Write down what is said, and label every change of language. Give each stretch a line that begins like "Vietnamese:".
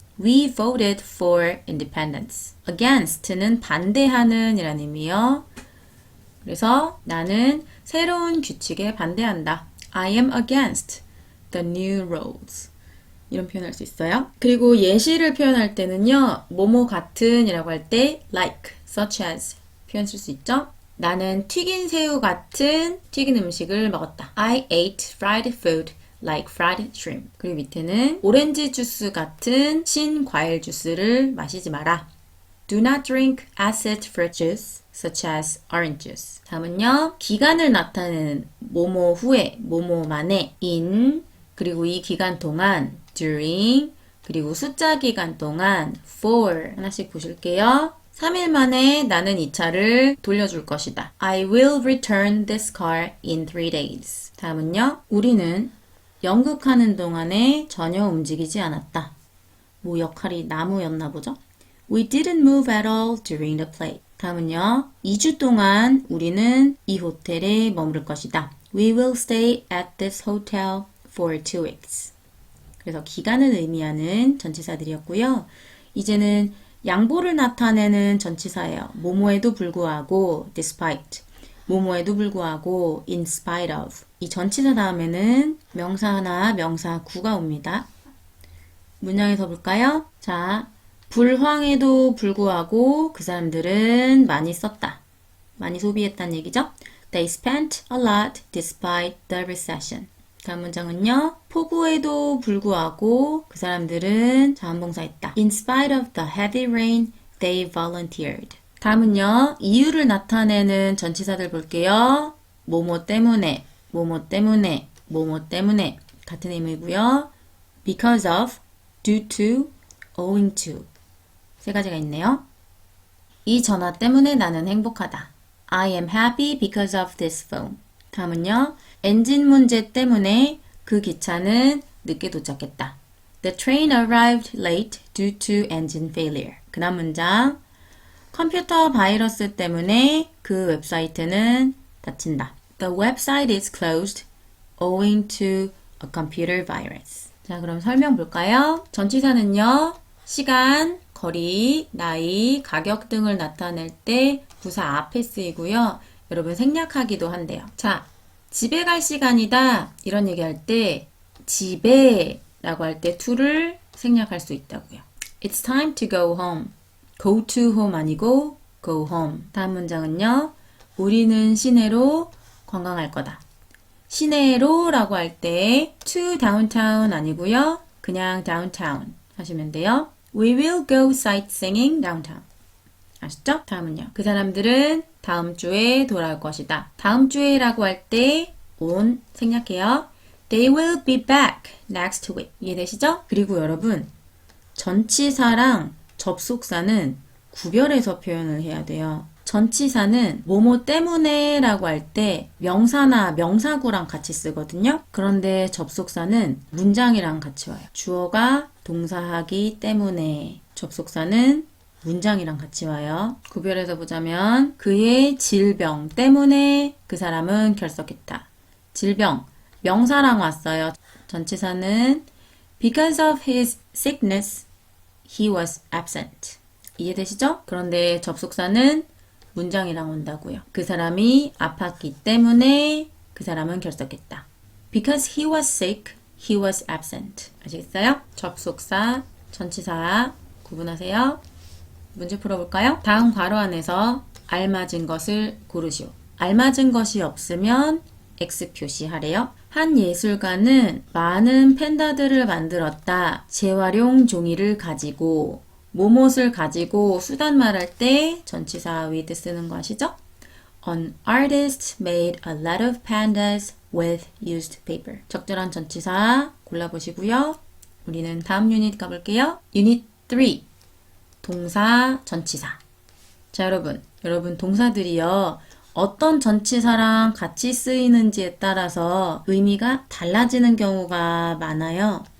English: We voted for independence.
Korean: Against는 반대하는 이라는 의미요. 그래서 나는 새로운 규칙에 반대한다.
English: I am against the new rules.
Korean: 이런 표현할 수 있어요. 그리고 예시를 표현할 때는요. 뭐뭐 같은 이라고 할 때 like, such as 표현 쓸 수 있죠. 나는 튀긴 새우 같은 튀긴 음식을 먹었다.
English: I ate fried food like fried shrimp.
Korean: 그리고 밑에는 오렌지 주스 같은 신과일 주스를 마시지 마라.
English: Do not drink acid fruit juice such as orange juice.
Korean: 다음은요. 기간을 나타내는 뭐뭐 후에, 뭐뭐 만에 in 그리고 이 기간 동안 during 그리고 숫자 기간 동안 for 하나씩 보실게요. 3일 만에 나는 이 차를 돌려줄 것이다.
English: I will return this car in 3 days.
Korean: 다음은요. 우리는 연극하는 동안에 전혀 움직이지 않았다. 뭐 역할이 나무였나 보죠?
English: We didn't move at all during the play.
Korean: 다음은요. 2주 동안 우리는 이 호텔에 머무를 것이다.
English: We will stay at this hotel for 2 weeks.
Korean: 그래서 기간을 의미하는 전치사들이었고요. 이제는 양보를 나타내는 전치사예요. 뭐뭐에도 불구하고 despite. 뭐뭐에도 불구하고 in spite of. 이 전치사 다음에는 명사나 명사구가 옵니다. 문장에서 볼까요? 자, 불황에도 불구하고 그 사람들은 많이 썼다. 많이 소비했다는 얘기죠.
English: They spent a lot despite the recession.
Korean: 다음 문장은요. 폭우에도 불구하고 그 사람들은 자원봉사했다.
English: In spite of the heavy rain, they volunteered.
Korean: 다음은요. 이유를 나타내는 전치사들 볼게요. 뭐뭐 때문에, 뭐뭐 때문에, 뭐뭐 때문에 같은 의미고요.
English: Because of, due to, owing to
Korean: 세 가지가 있네요. 이 전화 때문에 나는 행복하다.
English: I am happy because of this phone.
Korean: 다음은요. 엔진 문제 때문에 그 기차는 늦게 도착했다.
English: The train arrived late due to engine failure.
Korean: 그 다음 문장. 컴퓨터 바이러스 때문에 그 웹사이트는 닫힌다.
English: The website is closed owing to a computer virus.
Korean: 자, 그럼 설명 볼까요? 전치사는요. 시간, 거리, 나이, 가격 등을 나타낼 때 부사 앞에 쓰이고요. 여러분 생략하기도 한대요. 자, 집에 갈 시간이다. 이런 얘기할 때 집에 라고 할 때 to를 생략할 수 있다고요.
English: It's time to go home. go to home
Korean: 아니고
English: go home.
Korean: 다음 문장은요. 우리는 시내로 관광할 거다. 시내로 라고 할 때
English: to downtown
Korean: 아니고요. 그냥 downtown 하시면 돼요.
English: We will go sightseeing downtown.
Korean: 아시죠? 다음은요. 그 사람들은 다음 주에 돌아올 것이다. 다음 주에 라고 할 때 on 생략해요.
English: They will be back next week.
Korean: 이해되시죠? 그리고 여러분 전치사랑 접속사는 구별해서 표현을 해야 돼요. 전치사는 뭐뭐 때문에 라고 할 때 명사나 명사구랑 같이 쓰거든요. 그런데 접속사는 문장이랑 같이 와요. 주어가 동사하기 때문에 접속사는 문장이랑 같이 와요. 구별해서 보자면 그의 질병 때문에 그 사람은 결석했다. 질병, 명사랑 왔어요. 전치사는
English: because of his sickness, he was absent.
Korean: 이해되시죠? 그런데 접속사는 문장이랑 온다고요. 그 사람이 아팠기 때문에 그 사람은 결석했다.
English: Because he was sick, he was absent.
Korean: 아시겠어요? 접속사, 전치사 구분하세요. 문제 풀어볼까요? 다음 괄호 안에서 알맞은 것을 고르시오. 알맞은 것이 없으면 X 표시하래요. 한 예술가는 많은 펜다들을 만들었다. 재활용 종이를 가지고 뭐뭇을 가지고 수단 말할 때 전치사 with 쓰는 거 아시죠?
English: An artist made a lot of pandas with used paper.
Korean: 적절한 전치사 골라보시고요. 우리는 다음 유닛 가볼게요. 유닛 3. 동사, 전치사. 자, 여러분 동사들이요. 어떤 전치사랑 같이 쓰이는지에 따라서 의미가 달라지는 경우가 많아요.